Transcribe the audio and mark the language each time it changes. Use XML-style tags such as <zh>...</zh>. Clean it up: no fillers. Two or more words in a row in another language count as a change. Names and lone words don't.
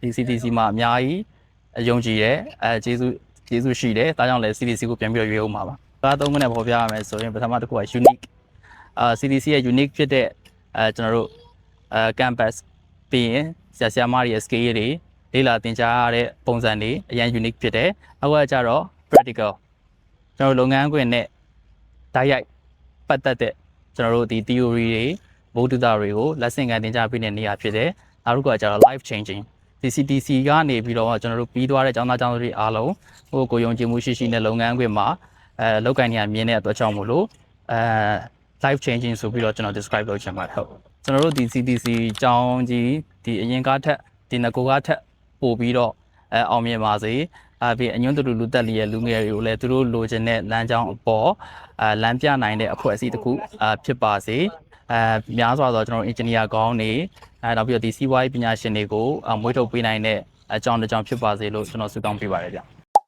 <my>CTC မှာအများကြီးယုံကြည်တယ်ကျေးဇူးရှိတယ်ဒါကြောင့်လည်း CTC ကိုပြန်ပြီးတော့ရွေးအောင်ပါဒါသုံးခုနဲ့ပေါ်ပြရမယ်ဆိုရင်ပထမတစ်ခုက unique CTC ရဲ့ unique ဖြစ်တဲ့ကျွန်တော်တို့ campus ပြီးရင်ဆရာမတွေရဲ့ skill တွေလေ့လာသင်ကြားရတဲ့ပုံစံတွေအရင် unique ဖြစ်တယ်နောက်ကကျတော့ practical ကျွန်တော်လုပ်ငန်း ခွင်နဲ့တိုက်ရိုက်ပတ်သက်တဲ့ကျွန်တော်တို့ဒီ theory တွေဗဟုသုတတွေကိုလက်ဆင့်ကမ်းသင်ကြားပေးတဲ့နေရာဖြစ်တယ်နောက်တစ်ခုကကျတော့</my> <en>life changing</en> <my>CTC ကနေပြီးတော့ကျွန်တော်တို့ပြီးသွားတဲ့ကျောင်းသားကျောင်းသူတွေအားလုံးကိုယုံကြည်မှုရှိတဲ့လုပ်ငန်းခွင်မှာလောက်ကိုင်းနေရမြင်တဲ့အတွက်ကြောင့်မို့လို့</my> <en>life changing</en> <my>ဆိုပြီးတော့ကျွန်တော် describe လုပ်ချင်ပါတယ်ဟုတ်ကျွန်တော်တို့ဒီ CTC ကျောင်းကြီးဒီအရင်ကထက်ဒီငကိုကထက် ပို့ပြီးတော့အောင်မြင်ပါစေပြီးအညွန့်တူလူသက်လျက်လူငယ်တွေကိုလည်းသူတို့လိုချင်တဲ့လမ်းကြောင်းအပေါ်လမ်းပြနိုင်တဲ့အဖွဲ့အစည်းတစ်ခုဖြစ်ပါစေများစွာသောကျွန်တော်တို့ engineer ကောင်းတွေနောက်ပြီးတော့ဒီစီးပွားရေးပညာရှင်တွေကိုမွေးထုတ်ပေးနိုင်တဲ့အကြောင်းတစ်ကြောင်းဖြစ်ပါစေလို့ကျွန်တော်ဆုတောင်းပေးပါတယ်ဗျ</my>